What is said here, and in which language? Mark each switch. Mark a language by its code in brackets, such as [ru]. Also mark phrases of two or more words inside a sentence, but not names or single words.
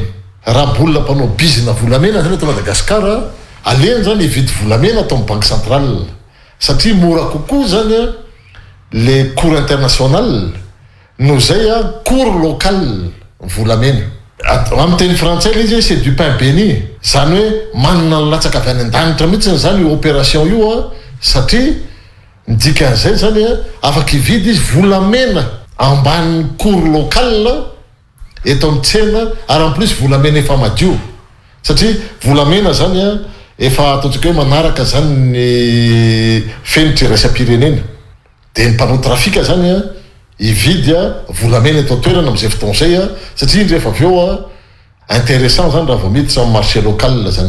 [mg] Raha bolina mpanao bizina volamena zany eto Madagasikara aleny zany hividy volamena atao amin'ny Banque Centrale satria mora kokoa zany le [fr] cours international [mg] no zay [fr] cours local [mg] volamena. Amin'ny teny frantsay izy [fr] c'est du pain béni [mg] zany hoe manana ny latsaka avy any an-danitra mihitsy zany opération io satria dikan'izay zany afaka hividy izy volamena ambany [fr] cours local [mg] eto amin'ny tsena ary [fr] en plus [mg] volamena efa madio satria volamena zany efa ataontsika hoe manaraka zany ny fenitra iraisam-pirenena dia ny mpanao trafika zany hividy volamena eto an-toerana amin'izay fotoana izay satria rehefa avy eo intéressant zany raha vao miditra amin'ny [fr] marché local [mg] zany.